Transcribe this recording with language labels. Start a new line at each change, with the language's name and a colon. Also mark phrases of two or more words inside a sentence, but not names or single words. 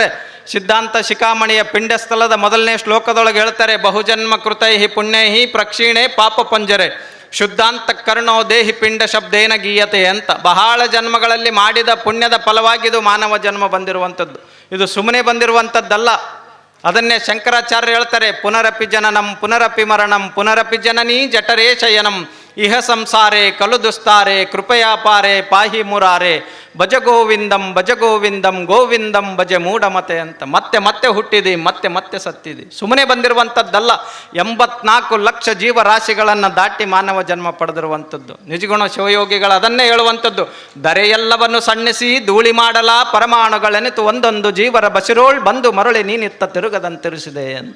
Kannada: ಸಿದ್ಧಾಂತ ಶಿಖಾಮಣಿಯ ಪಿಂಡಸ್ಥಲದ 1ನೇ ಶ್ಲೋಕದೊಳಗೆ ಹೇಳ್ತಾರೆ,
Sanskrit: ಬಹುಜನ್ಮ ಕೃತೈಹಿ ಪುಣ್ಯೈಹಿ ಪ್ರಕ್ಷೀಣೆ ಪಾಪ ಪಂಜರೆ ಶುದ್ಧಾಂತ ಕರ್ಣೋ ದೇಹಿ ಪಿಂಡ ಶಬ್ದೇನ ಗೀಯತೆ ಅಂತ.
Kannada: ಬಹಳ ಜನ್ಮಗಳಲ್ಲಿ ಮಾಡಿದ ಪುಣ್ಯದ ಫಲವಾಗಿದು ಮಾನವ ಜನ್ಮ ಬಂದಿರುವಂಥದ್ದು. ಇದು ಸುಮ್ಮನೆ ಬಂದಿರುವಂಥದ್ದಲ್ಲ. ಅದನ್ನೇ ಶಂಕರಾಚಾರ್ಯ ಹೇಳ್ತಾರೆ,
Sanskrit: ಪುನರಪಿ ಜನನಂ ಪುನರಪಿ ಮರಣಂ ಪುನರಪಿ ಜನನೀ ಜಠರೇ ಶಯನಂ ಇಹ ಸಂಸಾರೇ ಕಲು ದುಸ್ತಾರೆ ಕೃಪಯಾಪಾರೆ ಪಾಹಿ ಮುರಾರೆ ಭಜ ಗೋವಿಂದಂ ಗೋವಿಂದಂ ಭಜ ಮೂಢಮತೆ ಅಂತ.
Kannada: ಮತ್ತೆ ಹುಟ್ಟಿದೆ, ಮತ್ತೆ ಸತ್ತಿದೆ. ಸುಮ್ಮನೆ ಬಂದಿರುವಂಥದ್ದಲ್ಲ. 84 ಲಕ್ಷ ಜೀವರಾಶಿಗಳನ್ನು ದಾಟಿ ಮಾನವ ಜನ್ಮ ಪಡೆದಿರುವಂಥದ್ದು. ನಿಜಗುಣ ಶಿವಯೋಗಿಗಳು ಅದನ್ನೇ ಹೇಳುವಂಥದ್ದು, ಧರೆಯೆಲ್ಲವನ್ನು ಸಣ್ಣಿಸಿ ಧೂಳಿ ಮಾಡಲ ಪರಮಾಣುಗಳೆನಿತು ಒಂದೊಂದು ಜೀವರ ಬಸಿರೋಳ್ ಬಂದು ಮರಳಿ ನೀನಿತ್ತ ತಿರುಗದಂತಿರಿಸಿದೆ ಅಂತ.